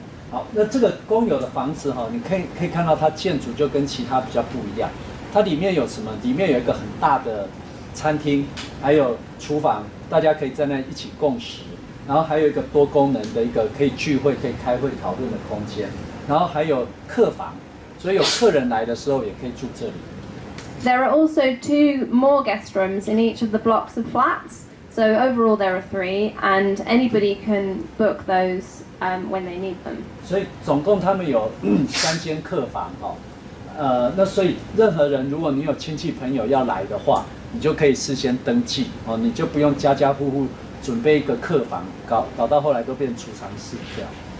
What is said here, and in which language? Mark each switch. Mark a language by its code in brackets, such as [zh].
[zh] 好，那这个公有的房子哈，你可以看到它建筑就跟其他比较不一样。它里面有什么？里面有一个很大的餐厅，还有厨房，大家可以在那一起共食。然后还有一个多功能的一个可以聚会、可以开会讨论的空间。然后还有客房。所以有客人来的时候也可以住这里。 [en] There are also 2 more guest rooms in each of the blocks of flats. So overall there are 3, and anybody can book those when they need them. [zh] 所以总共他们有3间客房哦。那所以任何人，如果你有亲戚朋友要来的话，你就可以事先登记哦，你就不用家家户户准备一个客房，搞到后来都变储藏室这样。